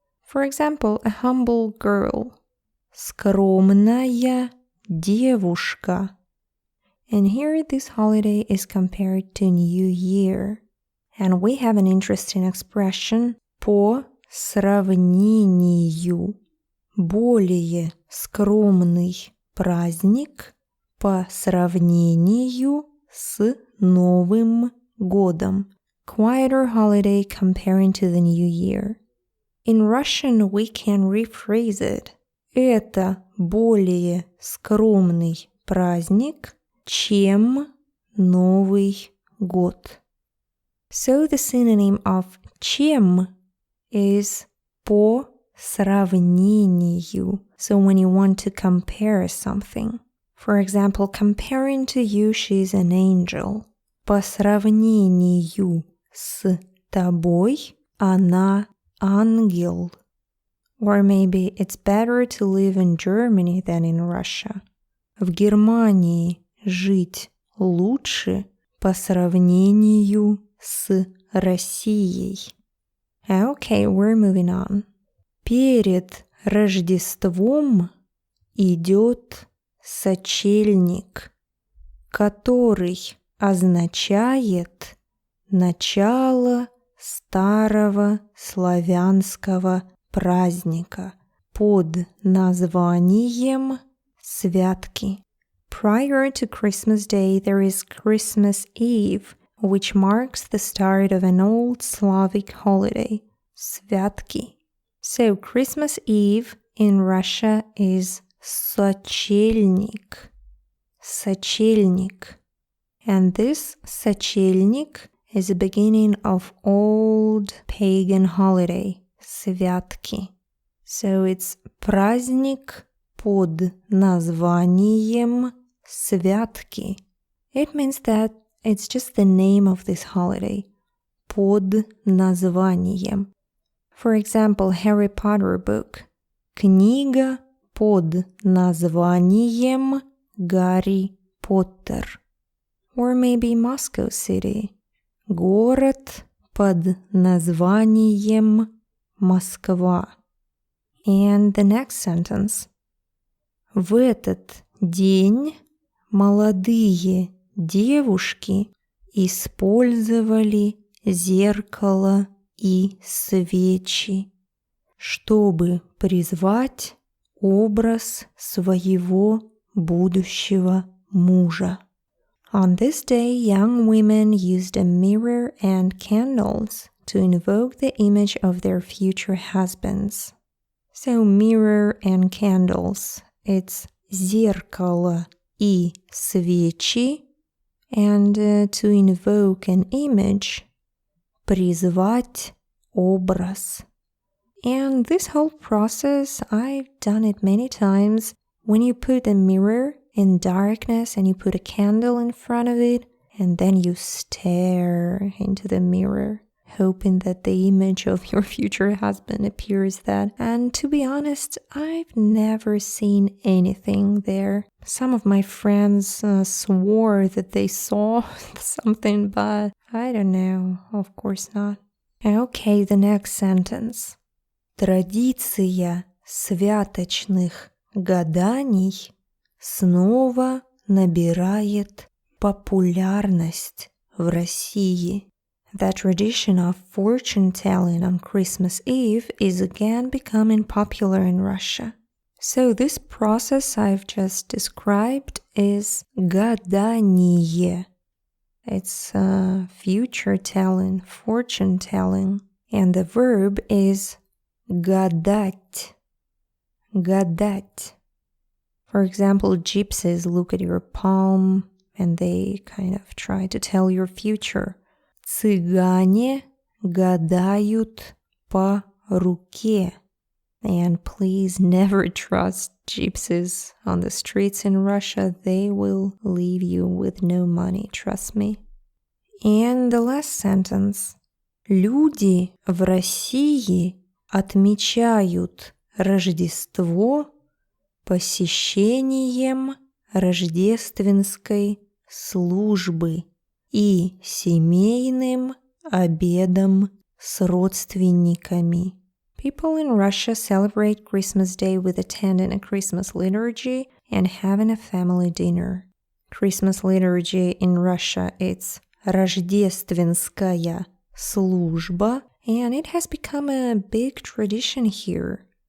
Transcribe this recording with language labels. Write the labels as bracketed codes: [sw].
[en] For example, a humble girl. [ru] Скромная девушка. [en] And here this holiday is compared to New Year. And we have an interesting expression [ru] по сравнению. Более скромный праздник по сравнению с Новым годом. [en] Quieter holiday comparing to the New Year. In Russian we can rephrase it. [ru] Это более скромный праздник, чем Новый год. [en] So the synonym of чем is [ru] по сравнению. [en] So when you want to compare something. For example, comparing to you, she's an angel. [ru] По сравнению с тобой, она ангел. [en] Or maybe it's better to live in Germany than in Russia. [ru] В Германии жить лучше по сравнению с Россией. [en] Okay, we're moving on. [ru] Перед Рождеством идет Сочельник, который означает начало старого славянского праздника под названием Святки. [en] Prior to Christmas Day, there is Christmas Eve, which marks the start of an old Slavic holiday, Святки. So Christmas Eve in Russia is Сочельник. [ru] Сочельник. [en] And this Сочельник is the beginning of old pagan holiday, Святки. So it's [ru] праздник под названием Святки. [en] It means that it's just the name of this holiday, [ru] под названием. [en] For example, Harry Potter book, [ru] книга под названием Гарри Поттер. [en] Or maybe Moscow City, [ru] город под названием [en] Москва. And the next sentence. [ru] В этот день молодые девушки использовали зеркало и свечи, чтобы призвать образ своего будущего мужа. [en] On this day, young women used a mirror and candles to invoke the image of their future husbands. So mirror and candles, it's [ru] зеркало и свечи, [en] and to invoke an image, [ru] призвать образ. [en] And this whole process, I've done it many times. When you put a mirror in darkness and you put a candle in front of it, and then you stare into the mirror, hoping that the image of your future husband appears that. And to be honest, I've never seen anything there. Some of my friends swore that they saw something, but I don't know. Of course not. Okay, the next sentence. [ru] Традиция святочных гаданий снова набирает популярность в России. [en] The tradition of fortune-telling on Christmas Eve is again becoming popular in Russia. So this process I've just described is гадание. It's future-telling, fortune-telling. And the verb is гадать. [ru] Гадать. [en] For example, gypsies look at your palm and they kind of try to tell your future. [ru] Цыгане гадают по руке. [en] And please never trust gypsies on the streets in Russia. They will leave you with no money, trust me. And the last sentence. [ru] Люди в России отмечают Рождество посещением рождественской службы и семейным обедом с родственниками. [en] People in Russia celebrate Christmas Day with attending a Christmas liturgy and having a family dinner. Christmas liturgy in Russia, it's [ru] рождественская служба, [en] and it has become a big tradition here.